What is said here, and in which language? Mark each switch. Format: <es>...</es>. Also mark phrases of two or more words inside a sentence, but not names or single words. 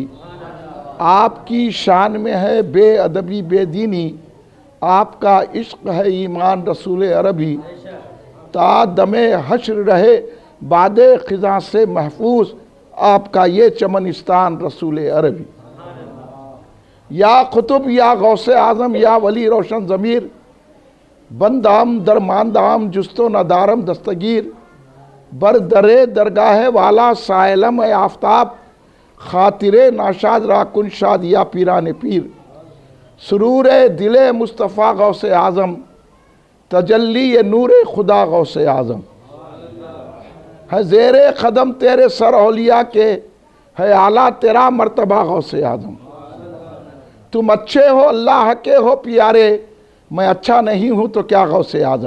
<ur>آپ کی شان میں ہے بے ادبی بے دینی، آپ کا عشق ہے ایمان رسول عربی۔ تا دم حشر رہے باد خزاں سے محفوظ، آپ کا یہ چمنستان رسول عربی۔</ur> <fa>یا قطب یا غوث اعظم یا ولی روشن ضمیر، بندام درماندام جستو ندارم دستگیر، بردرے درگاہ والا سائلم اے آفتاب، خاطر ناشاد را کن شاد یا پیران پیر۔</fa> <ur>سرور دل مصطفیٰ غوث اعظم، تجلی نور خدا غوث اعظم۔ ہے زیر قدم تیرے سر اولیاء کے، ہے اعلیٰ تیرا مرتبہ غوث اعظم۔ تم اچھے ہو اللہ کے ہو پیارے، میں اچھا نہیں ہوں تو کیا غوث اعظم۔</ur>